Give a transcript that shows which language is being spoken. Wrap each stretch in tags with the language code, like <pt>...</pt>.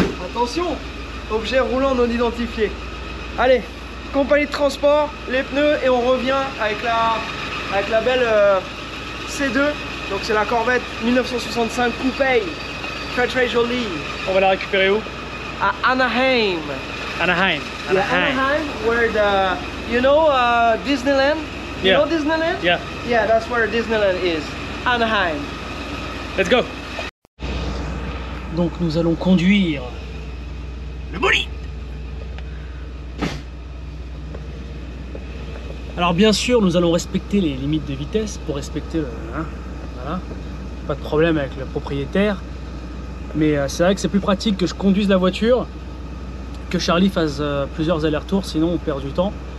<fr>Attention, objet roulant non identifié. Allez, compagnie de transport, les pneus et on revient avec la belle C2. Donc c'est la Corvette 1965 Coupé, très très jolie. On va la récupérer où? À Anaheim. Anaheim.</fr> <en>Yeah, Anaheim, where you know Disneyland? You know Disneyland? Yeah. Yeah, that's where Disneyland is. Anaheim. Let's go.</en> <fr>Donc nous allons conduire le bolide. Alors bien sûr, nous allons respecter les limites de vitesse pour respecter le... Hein, voilà. Pas de problème avec le propriétaire. Mais c'est vrai que c'est plus pratique que je conduise la voiture, que Charlie fasse plusieurs allers-retours, sinon on perd du temps.</fr>